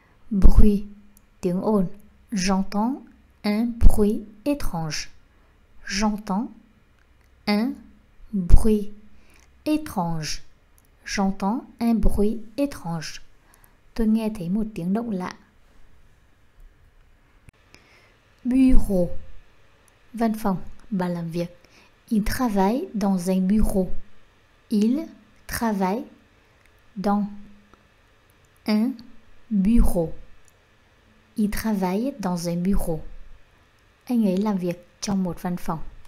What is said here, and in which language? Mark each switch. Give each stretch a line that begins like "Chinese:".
Vietnamese: Bruit. Tiếng ồn.
French: J'entends un bruit étrange. J'entends un bruit étrange. J'entends un bruit étrange.
Vietnamese: Tôi nghe thấy một tiếng động lạ. Bureau. Văn phòng, bàn làm việc.
French: Il travaille dans un bureau. Il travaille dans un bureau. Il travaille dans un bureau.
Vietnamese: Anh ấy làm việc trong một văn phòng.